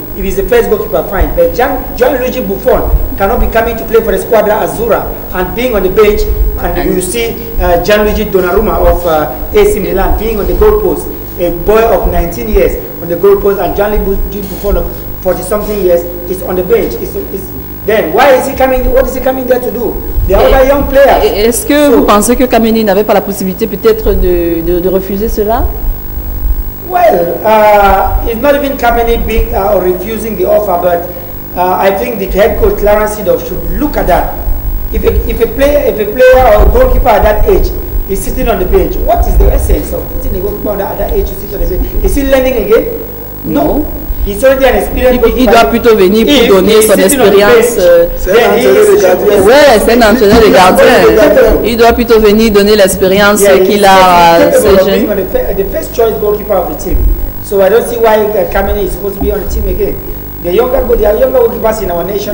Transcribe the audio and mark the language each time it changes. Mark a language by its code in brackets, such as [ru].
[en] If he's the first goalkeeper, fine. But Gianluigi Buffon cannot be coming to play for the Squadra Azzurra and being on the bench, and you see Gianluigi Donnarumma of AC Milan being on the goalpost, a boy of 19 years on the goalpost, and Gianluigi Buffon of 40-something years is on the bench. Then why is he coming? What is he coming there to do? They are other young players. [fr] Est-ce que vous pensez que Kamini n'avait pas la possibilité peut-être de refuser cela? [en] Well, it's not even Kamini being or refusing the offer, but I think the head coach Clarence Seedorf should look at that. If a player or a goalkeeper at that age is sitting on the bench, what is the essence of putting a goalkeeper at that age to sit on the bench? Is he learning again? No. He's already an experienced goalkeeper. [fr] Il doit plutôt venir pour donner son expérience. C'est un entraîneur de gardien. Il doit plutôt venir donner l'expérience qu'il a à ces jeunes. [en] The first choice goalkeeper of the team. So I don't see why Kamini is supposed to be on the team again. The younger goalkeepers in our nation.